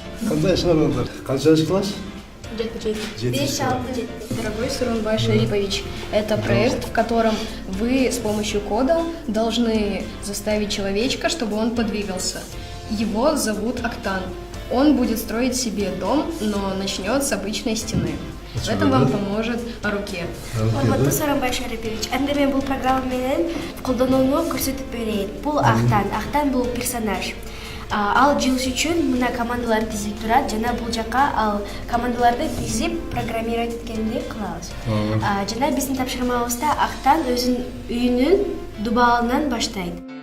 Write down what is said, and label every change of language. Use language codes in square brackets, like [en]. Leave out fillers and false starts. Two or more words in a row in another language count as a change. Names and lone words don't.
[ky] Кандай чыгаргандар? Канча жаш класс? [ru] Дорогой Сурунбай Шарипович, это проект, в котором вы с помощью кода должны заставить человечка, чтобы он подвигался. Его зовут Актан. Он будет строить себе дом, но начнет с обычной стены. В этом вам поможет руке. [ky] Урматтуу Сооронбай Шарипович, анда мен бул программа менен колдонууну көрсөтүп берейин. Бул Актан бул персонаж. Ал жылыш үчүн мына командалар тизип турат жана бул жака ал командаларды тизип программировать эткенди кылабыз. Жана биздин тапшырмабызда Актан өзүнүн үйүнүн дубалынан баштайт.